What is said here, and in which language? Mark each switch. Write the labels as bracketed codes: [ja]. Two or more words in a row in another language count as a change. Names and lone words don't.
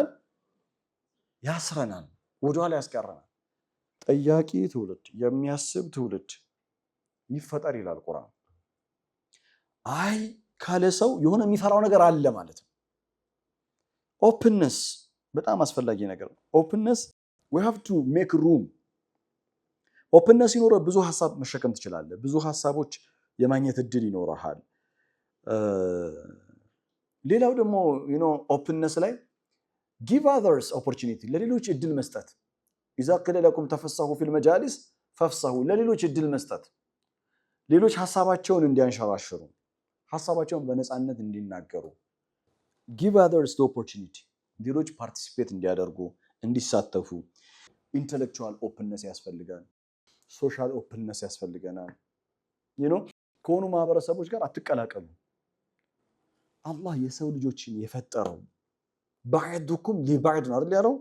[am] ያስረናል፣ ወደኋላ ያስቀረናል። ጠያቂ ትውልድ፣ የሚያስብ ትውልድ ይፈጠር ይላል ቁርአን። አይ ካለ ሰው የሆነ የሚፈራው ነገር አለ ማለት ነው። ኦፕንነስ በጣም አስፈላጊ ነገር ነው። ኦፕንነስ [en] we have to make room። [am] ኦፕንነስ ሲኖር ብዙ ሀሳብ መሸከም ትችላለህ። ብዙ ሀሳቦች የማግኘት እድል ይኖርሃል። ሌላው ደግሞ ኦፕንነስ ላይ [en] give others opportunity፣ [am] ለሌሎች እድል መስጠት። [ar] إذا قيل لكم تفسحوا في المجالس فافسحوا، [am] ለሌሎች እድል መስጠት፣ ሌሎች ሀሳባቸውን እንዲያንሸራሽሩ፣ ሀሳባቸውን በነፃነት እንዲናገሩ። [en] give others the opportunity፣ [am] ሌሎች ፓርቲሲፔት እንዲያደርጉ፣ እንዲሳተፉ። [en] intellectual openness [am] ያስፈልጋል። [en] social openness [am] ያስፈልገናል። ከሆኑ ማህበረሰቦች ጋር አትቀላቀሉ። አላህ የሰው ልጆችን የፈጠረው [ar] بعضكم لبعض [am] ነው አይደል ያለው?